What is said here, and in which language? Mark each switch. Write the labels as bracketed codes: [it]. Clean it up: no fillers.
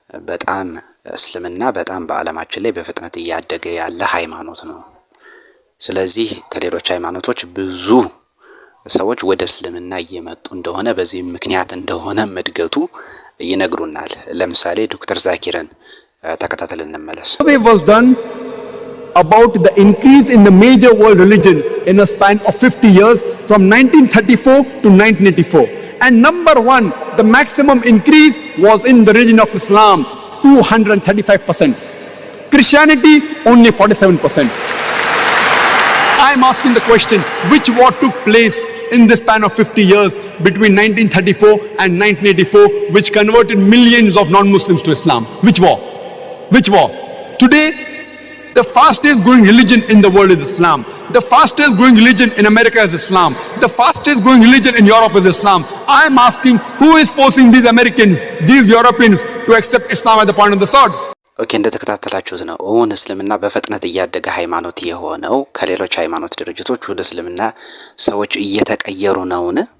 [am] በጣም እስልምና በጣም በዓለማችን ላይ በፍጥነት እያደገ ያለ ሃይማኖት ነው። ስለዚህ ከሌሎች ሃይማኖቶች ብዙ ሰዎች ወደ እስልምና እየመጡ እንደሆነ በዚህ ምክንያት እንደሆነ እድገቱ ይነግሩናል። ለምሳሌ ዶክተር ዛኪርን ተከታተልን እንመለስ። [en] About the increase in the major world religions in a span of 50 years from 1934 to 1984. And number one, the maximum increase was in the religion of Islam, 235%. Christianity, only 47%. I am asking the question, which war took place in the span of 50 years between 1934 and 1984, which converted millions of non-Muslims to Islam? Which war? Which war? Today, the fastest growing religion in the world is Islam. The fastest growing religion in America is Islam. The fastest growing religion in Europe is Islam. I am asking, who is forcing these Americans, these Europeans to accept Islam at the point of the sword? [am] ኦኬ፣ እንደተከታተላችሁት ነው እውን እስልምና በፍጥነት እያደገ ሃይማኖት የሆነው ከሌሎች ሃይማኖት ድርጅቶች ወደ እስልምና ሰዎች እየተቀየሩ ነውን?